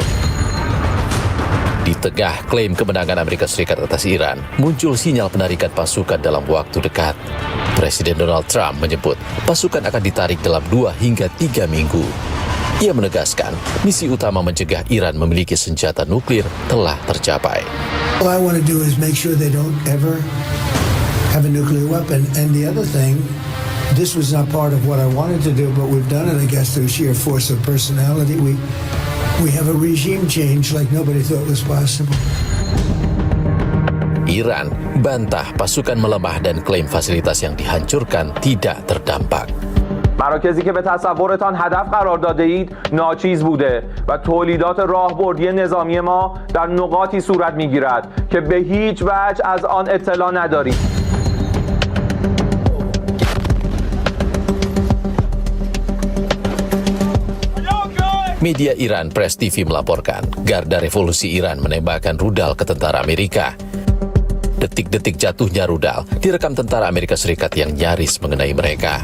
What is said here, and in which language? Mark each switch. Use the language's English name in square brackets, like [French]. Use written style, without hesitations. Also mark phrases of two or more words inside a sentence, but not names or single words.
[Indonesian] Di tengah klaim kemenangan Amerika Serikat atas Iran, muncul sinyal penarikan pasukan dalam waktu dekat. Presiden Donald Trump menyebut pasukan akan ditarik dalam 2 hingga 3 minggu. Ia menegaskan misi utama mencegah Iran memiliki senjata nuklir telah tercapai. [English] All I want to do is make sure they don't ever have a nuclear weapon. And the other thing, this was not part of what I wanted to do, but we've done it, I guess, through sheer force of personality. We have a regime change like nobody thought was possible. [Indonesian] Iran bantah pasukan melemah dan klaim fasilitas yang dihancurkan tidak terdampak. [Persian] مراکزی که به تصورتان هدف قرار داده اید ناچیز بوده و تولیدات راهبردی نظامی ما در نقاطی صورت میگیرد که به هیچ وجه از آن اطلاع نداریم. [Indonesian] Media Iran Press TV melaporkan Garda Revolusi Iran menembakkan rudal ke tentara Amerika. Detik-detik jatuhnya rudal direkam tentara Amerika Serikat yang nyaris mengenai mereka.